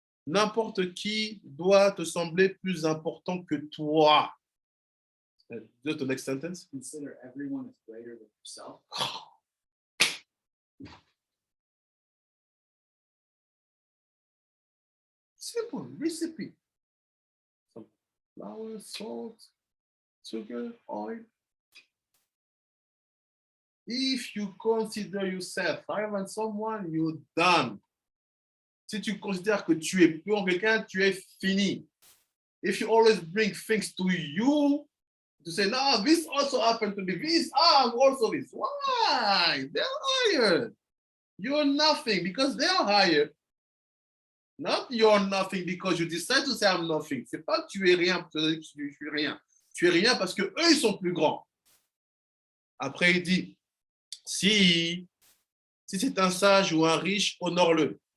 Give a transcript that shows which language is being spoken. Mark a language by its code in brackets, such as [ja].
[fr] N'importe qui doit te sembler plus important que toi. [en] Just the next sentence. Consider everyone as greater than yourself. Simple recipe. Some flour, salt, sugar, oil. If you consider yourself higher than someone, you're done. [fr] Si tu considères que tu es plus en quelqu'un, tu es fini. [en] If you always bring things to you, to say, no, this also happened to me. I'm also this. Why? They're higher. You're nothing because they're higher. Not you're nothing because you decide to say I'm nothing. [fr] C'est pas que tu es rien, tu es rien. Tu es rien parce que eux, ils sont plus grands. Après, il dit, si c'est un sage ou un riche, honore-le.